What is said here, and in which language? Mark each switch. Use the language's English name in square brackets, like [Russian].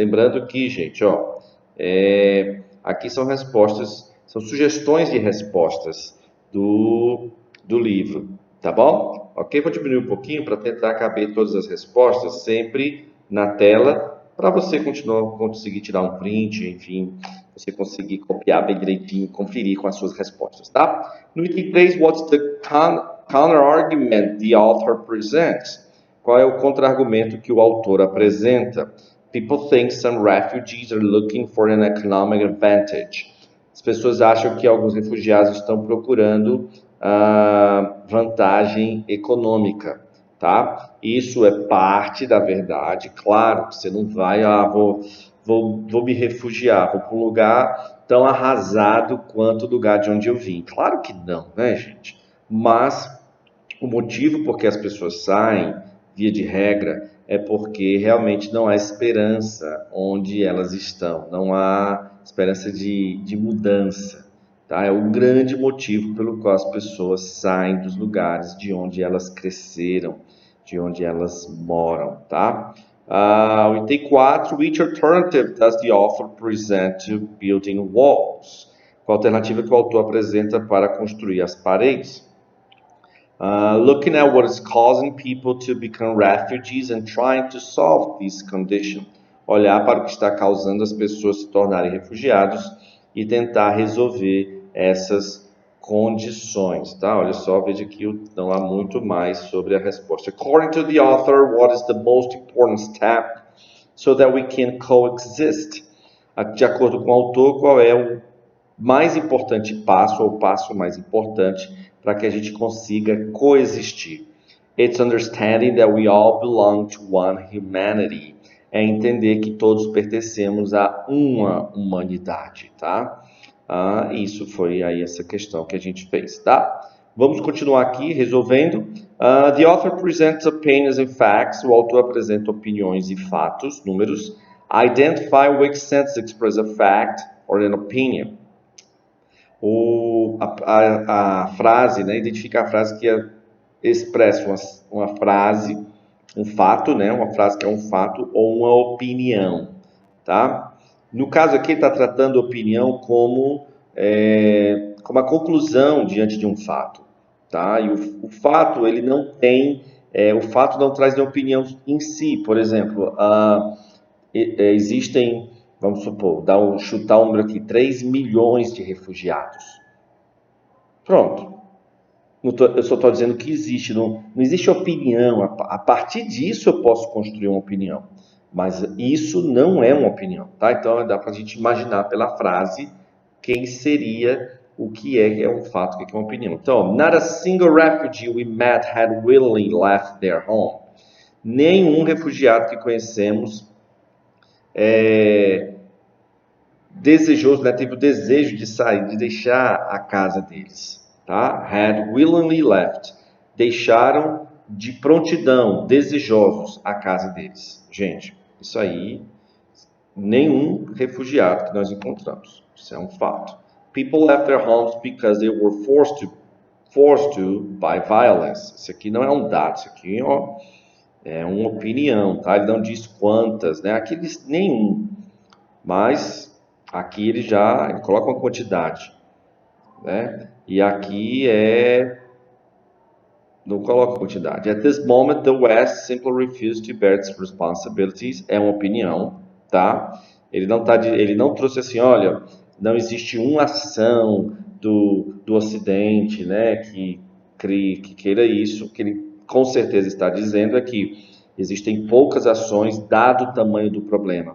[Portuguese] Lembrando que, gente, ó, aqui são respostas, são sugestões de respostas do livro, tá bom? Ok? Vou diminuir um pouquinho para tentar caber todas as respostas sempre na tela, para você continuar, conseguir tirar um print, enfim, você conseguir copiar bem direitinho, conferir com as suas respostas, tá? No item 3, [English] what's the counter-argument the author presents? [Portuguese] Qual é o contra-argumento que o autor apresenta? [English] People think some refugees are looking for an economic advantage. [Portuguese] As pessoas acham que alguns refugiados estão procurando vantagem econômica, tá? Isso é parte da verdade. Claro, você não vai, vou me refugiar, vou para um lugar tão arrasado quanto o lugar de onde eu vim. Claro que não, né, gente? Mas o motivo por que as pessoas saem, via de regra, é porque realmente não há esperança onde elas estão, não há esperança de mudança. Tá? É o grande motivo pelo qual as pessoas saem dos lugares de onde elas cresceram, de onde elas moram. Tá? O item 4, [English] which alternative does the author present to building walls? [Portuguese] Qual a alternativa que o autor apresenta para construir as paredes? [English] Looking at what is causing people to become refugees and trying to solve this condition. [Portuguese] Olhar para o que está causando as pessoas se tornarem refugiados e tentar resolver essas condições, tá? Olha só, veja que não há muito mais sobre a resposta. [English] According to the author, what is the most important step so that we can coexist? [Portuguese] De acordo com o autor, qual é o mais importante passo, ou o passo mais importante para que a gente consiga coexistir? [English] It's understanding that we all belong to one humanity. [Portuguese] É entender que todos pertencemos a uma humanidade, tá? Isso foi aí essa questão que a gente fez, tá? Vamos continuar aqui resolvendo. [English] The author presents opinions and facts. [Portuguese] O autor apresenta opiniões e fatos, números. [English] Identify which sentence express a fact or an opinion. [Portuguese] A frase, né? Identificar a frase que expressa uma frase, um fato, né? Uma frase que é um fato ou uma opinião, tá? No caso aqui, ele está tratando a opinião como a conclusão diante de um fato, tá? E o fato, ele não tem, o fato não traz nenhuma opinião em si. Por exemplo, existem, vamos supor, chutar um número aqui, 3 milhões de refugiados. Pronto. Eu só estou dizendo que existe, não existe opinião. A partir disso eu posso construir uma opinião. Mas isso não é uma opinião, tá? Então dá para a gente imaginar pela frase quem seria o que é um fato, o que é uma opinião. [English] Então, not a single refugee we met had willingly left their home. [Portuguese] Nenhum refugiado que conhecemos desejoso, né, teve o desejo de sair, de deixar a casa deles, tá? [English] Had willingly left. [Portuguese] Deixaram de prontidão, desejosos, a casa deles. Gente, isso aí, nenhum refugiado que nós encontramos. Isso é um fato. [English] People left their homes because they were forced to by violence. [Portuguese] Isso aqui não é um dado, isso aqui é uma opinião, tá? Ele não diz quantas, né? Aqui diz nenhum. Mas aqui ele coloca uma quantidade, né? E aqui não coloca quantidade. [English] At this moment, the West simply refused to bear its responsibilities. [Portuguese] É uma opinião, tá? Ele não trouxe assim, olha, não existe uma ação do Ocidente, né, que queira isso. O que ele com certeza está dizendo é que existem poucas ações dado o tamanho do problema.